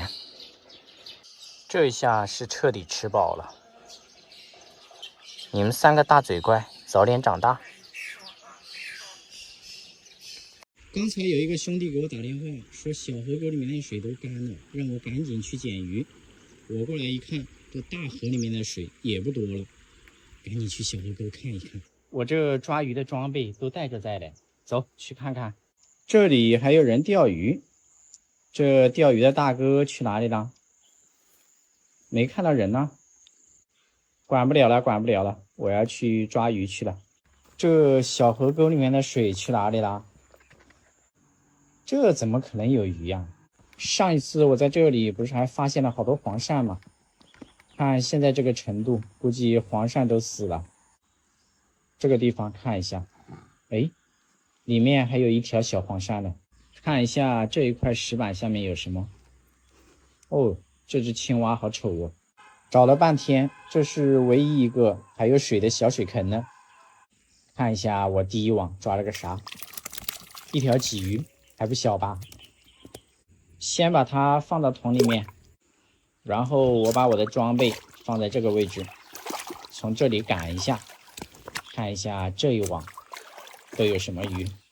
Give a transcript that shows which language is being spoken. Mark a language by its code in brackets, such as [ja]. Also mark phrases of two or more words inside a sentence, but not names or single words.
[zh] 這一下是徹底吃飽了。你們三個大嘴怪，早點長大。剛才有一個兄弟給我打電話，說小河溝裡面的水都乾了，讓我趕緊去撿魚。我過來一看，這大河裡面的水也不多了，趕緊去小河溝看一看。我這抓魚的裝備都帶着在的，走去看看。這裡還有人釣魚，這釣魚的大哥去哪裡了？沒看到人呢。管不了了，管不了了，我要去抓魚去了。這小河溝裡面的水去哪裡了？這怎麼可能有魚呀？上一次我在這裡不是還發現了好多黃鱔嗎？看現在這個程度，估計黃鱔都死了。這個地方看一下，哎，裡面還有一條小黃鱔呢。看一下這一塊石板下面有什麼？哦，這隻青蛙好醜哦。找了半天，這是唯一一個還有水的小水坑呢。看一下我第一網抓了個啥？一條鯽魚。還不小吧？先把它放到桶裡面，然後我把我的裝備放在這個位置，從這裡趕一下，看一下這一網都有什麼魚。